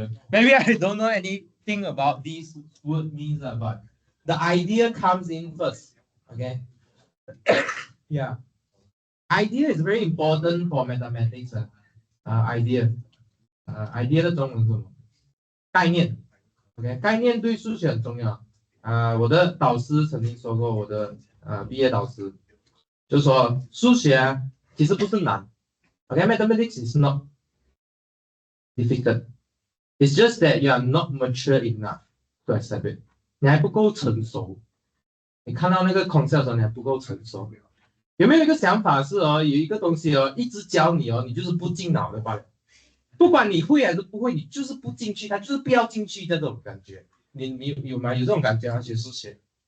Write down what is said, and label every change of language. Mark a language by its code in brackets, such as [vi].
[en] Maybe I don't know anything about these word means, but the idea comes in first. Okay. Yeah. Idea is very important for mathematics. Idea. [zh] Idea 的中文是什么？概念。OK， 概念对数学很重要。我的导师曾经说过，我的毕业导师就说数学其实不是难。 [en] OK，mathematics is not difficult. It's just that you are not mature enough to accept it. [zh] 你还不够成熟。你看到那个 concept 的时候，你还不够成熟。有没有一个想法是有一个东西一直教你你就是不进脑的罢了。不管你会还是不会，你就是不进去，它就是不要进去这种感觉。你有吗？有这种感觉吗？学数学